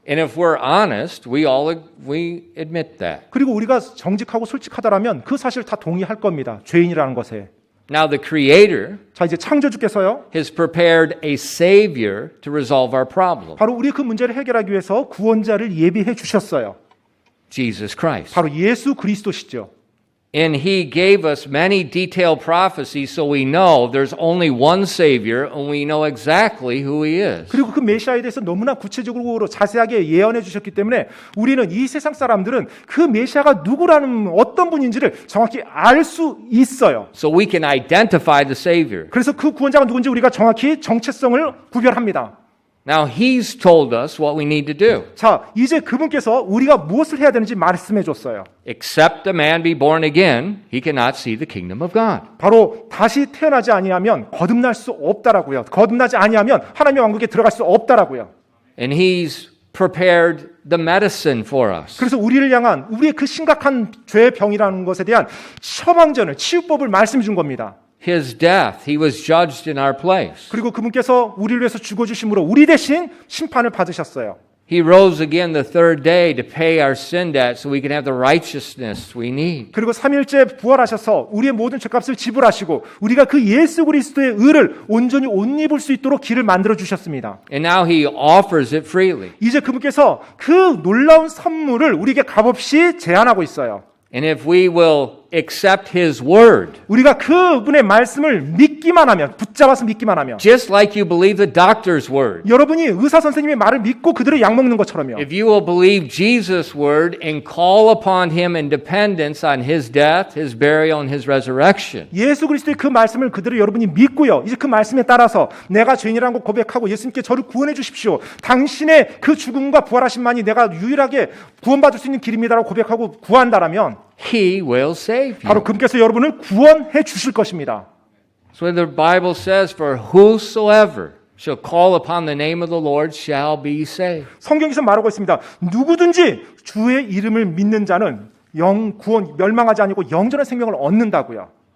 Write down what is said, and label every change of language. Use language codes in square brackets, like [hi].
[en] And if we're honest, we admit that. [ko] 그리고 우리가 정직하고 솔직하다라면 그 사실 다 동의할 겁니다. 죄인이라는 것에. [en] Now the Creator [ko] 자, 이제 창조주께서요. [en] has prepared a Savior to resolve our problem. [ko] 바로 우리의 그 문제를 해결하기 위해서 구원자를 예비해 주셨어요. [en] Jesus Christ. [ko] 바로 예수 그리스도시죠. [en] And he gave us many detailed prophecies so we know there's only one Savior and we know exactly who he is. [ko] 그리고 그 메시아에 대해서 너무나 구체적으로 자세하게 예언해 주셨기 때문에 우리는 이 세상 사람들은 그 메시아가 누구라는 어떤 분인지를 정확히 알 수 있어요. [en] So we can identify the Savior. [ko] 그래서 그 구원자가 누군지 우리가 정확히 정체성을 구별합니다. [en] Now he's told us what we need to do. [ko] 자, 이제 그분께서 우리가 무엇을 해야 되는지 말씀해 줬어요. [en] Except a man be born again, he cannot see the kingdom of God. [ko] 바로 다시 태어나지 아니하면 거듭날 수 없다라고요. 거듭나지 아니하면 하나님의 왕국에 들어갈 수 없다라고요. [en] And he's prepared the medicine for us. [ko] 그래서 우리를 향한 우리의 그 심각한 죄의 병이라는 것에 대한 처방전을 치유법을 말씀해 준 겁니다. [en] His death, he was judged in our place. [ko] 그리고 그분께서 우리를 위해서 죽어주심으로 우리 대신 심판을 받으셨어요. [en] He rose again the third day to pay our sin debt so we can have the righteousness we need. [ko] 그리고 3일째 부활하셔서 우리의 모든 죄값을 지불하시고 우리가 그 예수 그리스도의 의를 온전히 옷 입을 수 있도록 길을 만들어 주셨습니다. [en] And now he offers it freely. [ko] 이제 그분께서 그 놀라운 선물을 우리에게 값없이 제안하고 있어요. [en] And if we will accept his word, [ko] 우리가 그분의 말씀을 믿기만 하면, 붙잡아서 믿기만 하면, [en] just like you believe the doctor's word, [ko] 여러분이 의사 선생님의 말을 믿고 그대로 약 먹는 것처럼요. [en] if you will believe Jesus' word and call upon him in dependence on his death, his burial, and his resurrection, [ko] 예수 그리스도의 그 말씀을 그대로 여러분이 믿고요. 이제 그 말씀에 따라서 내가 죄인이라는 걸 고백하고 예수님께 저를 구원해 주십시오. 당신의 그 죽음과 부활하심만이 내가 유일하게 구원받을 수 있는 길입니다라고 고백하고 구한다라면 [en] he will save you. [ko] 바로 그분께서 여러분을 구원해 주실 것입니다. [en] So the Bible says, for whosoever shall call upon the name of the Lord shall be saved. [ko] 성경에서 말하고 있습니다. 누구든지 주의 이름을 믿는 자는 구원 멸망하지 아니고 영전한 생명을 얻는다고요.